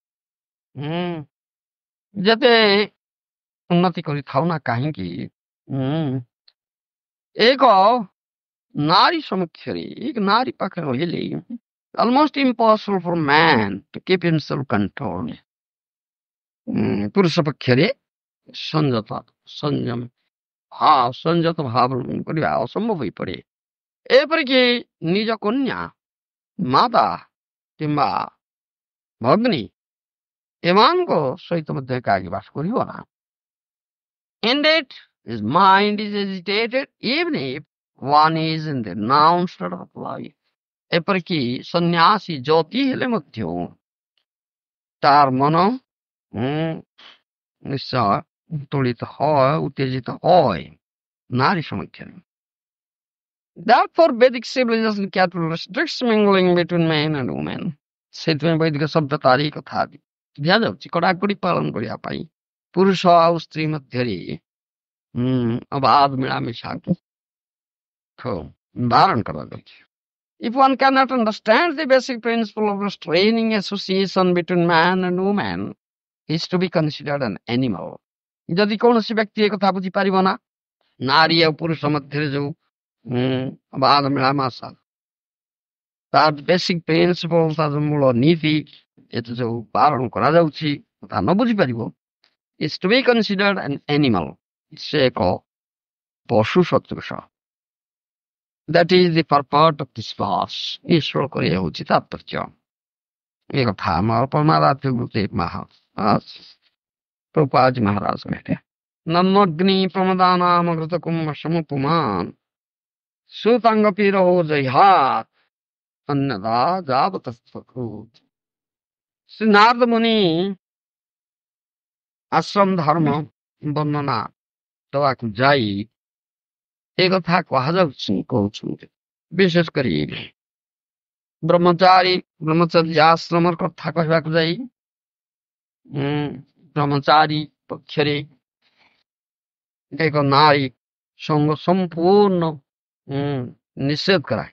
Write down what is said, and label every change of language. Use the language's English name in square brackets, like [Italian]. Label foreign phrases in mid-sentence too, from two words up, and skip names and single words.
[Odia] ଯେତେ ଉନ୍ନତି କରିଥାଉ ନା କାହିଁକି ଏକ ନାରୀ ସମକ୍ଷରେ ଏକ ନାରୀ ପାଖରେ ରହିଲେ [English] almost impossible for man to keep himself controlled. [Odia] ପୁରୁଷ ପକ୍ଷରେ ସଂଯମ ସଂଯତ ଭାବ କରିବା ଅସମ୍ଭବ ହୋଇପଡ଼େ ଏପରିକି ନିଜ କନ୍ୟା ମାତା କିମ୍ବା ଭଗ୍ନୀ ଏମାନଙ୍କ ସହିତ ମଧ୍ୟ ଏକାକି ବାସ କରିବ ନା [English] Indeed, his mind is agitated even if one is in the noun state of life. [Odia] ଏପରିକି ସନ୍ନ୍ୟାସୀ ଜ୍ୟୋତି ହେଲେ ମଧ୍ୟ ତାର ମନ ନିଶ୍ଚୟ ଉତ୍ତୋଳିତ হয় ଉତ୍ତେଜିତ হয় ନାରୀ ସମକ୍ଷରେ [English] Therefore, Vedic civilization carefully restricts mingling between men and women. [Odia] ସେଥିପାଇଁ ବୈଦିକ ସଭ୍ୟତାରେ କଥା ଦିଆଯାଉଛି କଡ଼ାକଡ଼ି ପାଳନ କରିବା ପାଇଁ ପୁରୁଷ ଆଉ ସ୍ତ୍ରୀ ମଧ୍ୟରେ ଅବାଧ ମିଳାମିଶାକୁ ବାରଣ କରାଯାଉଛି [English] If one cannot understand the basic principle of restraining association between man and woman, he is to be considered an animal. [Odia] ଯଦି କୌଣସି ବ୍ୟକ୍ତି ଏ କଥା ବୁଝିପାରିବ ନା ନାରୀ ଆଉ ପୁରୁଷ ମଧ୍ୟରେ ଯୋଉ ଅବାଧ ମିଳାମିଶା ତାର [English] basic principle [Odia] ତାର ମୂଳ ନୀତି ଏତେ ଯୋଉ ବାରଣ କରାଯାଉଛି ତା ନ ବୁଝିପାରିବ [English] is to be considered an animal. [Odia] ସେ ଏକ ପଶୁ ସଦୃଶ [English] That is the purport of this verse. [Odia] ଏ ଶ୍ଲୋକରେ ହେଉଛି ତାତ୍ପର୍ଯ୍ୟ ଏ କଥା ଆମର ମହାରାଜ ଗୁରୁଦେବ ପ୍ରଭୁପାଦ ମହାରାଜ କହିଲେ [Sanskrit] ନମଗ୍ନି ପ୍ରମଦାନାମ ଘୃତ କୁମ୍ଭ ସମୁପୁମାନ ସୁତାଙ୍ଗ ପୀର ଜହାତ अन्नदा जावत [Odia] ଶ୍ରୀ ନାରଦ ମୁନି ଆଶ୍ରମ ଧର୍ମ ବର୍ଣ୍ଣନା ଦେବାକୁ ଯାଇ ଏ କଥା କୁହାଯାଉଛି କହୁଛନ୍ତି ବିଶେଷ କରି ବ୍ରହ୍ମଚର୍ଯ୍ୟ ଆଶ୍ରମର କଥା କହିବାକୁ ଯାଇ ବ୍ରହ୍ମଚାରୀ ପକ୍ଷରେ ଏକ ନାରୀ ସଙ୍ଗ ସମ୍ପୂର୍ଣ୍ଣ ନିଷେଧ କରାଏ।